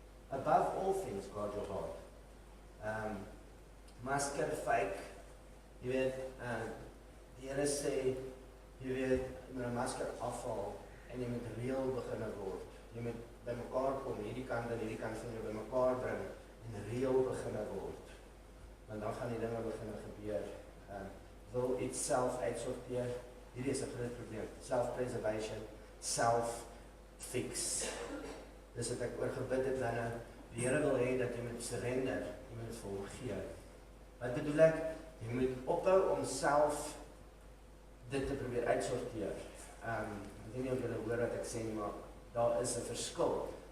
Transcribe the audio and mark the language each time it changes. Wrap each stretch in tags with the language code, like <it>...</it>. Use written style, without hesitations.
<en>Above all things, guard your heart.</en> <af>Masker, fake, jy weet, die Here sê, jy weet, jy moet 'n masker afhaal, en jy moet reël begin word. Jy moet by mekaar kom, hierdie kant en hierdie kant van jou by mekaar bring, en reël begin word. Want dan gaan die dinge begin gebeur. Wil iets self uitsorteer, hierdie is 'n groot probleem.</af> <en>Self-preservation, self-fix.</en> <af>Dis wat ek oor gebid het nou. Die Here wil hê dat jy moet surrender, jy moet vir hom gee. Wat bedoel ek? Jy moet ophou om self dit te probeer uitsorteer. Ek weet nie of julle hoor wat ek sê nie, maar daar is 'n verskil.</af>